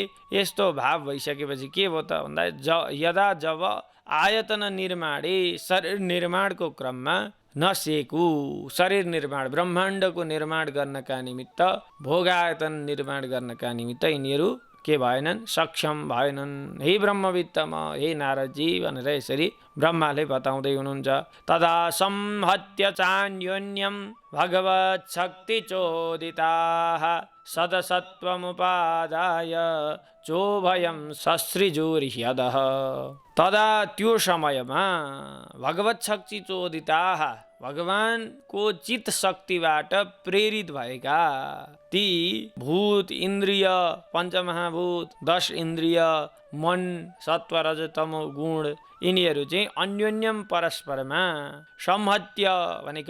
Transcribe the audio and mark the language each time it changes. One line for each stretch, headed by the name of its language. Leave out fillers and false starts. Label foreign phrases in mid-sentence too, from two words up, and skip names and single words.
Nepali: यस्तो भाव भइसकेपछि के भयो त भन्दा यदा जब आयतन निर्माणे शरीर निर्माणको क्रममा नसेकु शरीर निर्माण ब्रह्माण्डको निर्माण गर्नका निमित्त भोगायतन निर्माण गर्नका निमित्त यिनीहरू के भएनन्, सक्षम भएनन्। हे ब्रह्मवित्तम, हे नारदजी भनेर यसरी ब्रह्माले बताउँदै हुनुहुन्छ।
Sanskrit: तदा संहत्य चान्योन्यं भगवत् शक्ति चोदिताः सदसत्वमुपादाय चोभयं ससृजुर्ह्यदः।
Nepali: तदा त्यो समयमा
Sanskrit: भगवत् शक्ति चोदिताः,
Nepali: भगवानको चित शक्तिबाट प्रेरित भएका ती भूत, इन्द्रिय, पञ्चमहाभूत, 10 इन्द्रिय, मन, सत्व रज तमो गुण, यिनीहरू चाहिँ अन्योन्यम परस्परमा संहत्य भनेको